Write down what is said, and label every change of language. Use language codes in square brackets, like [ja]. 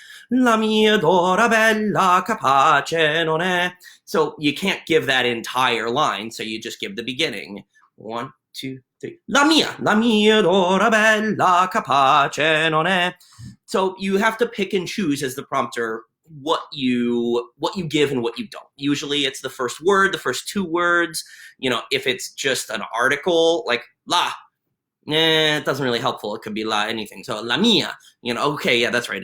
[it] La mia d'ora bella capace non è. [en] So you can't give that entire line, so you just give the beginning. 1, 2, 3. [it] La mia d'ora bella capace non è. [en] So you have to pick and choose as the prompter what you give and what you don't. Usually it's the first word, the first 2 words. If it's just an article like la, it doesn't really helpful. It could be la anything. So [it] la mia, [en] okay, yeah, that's right.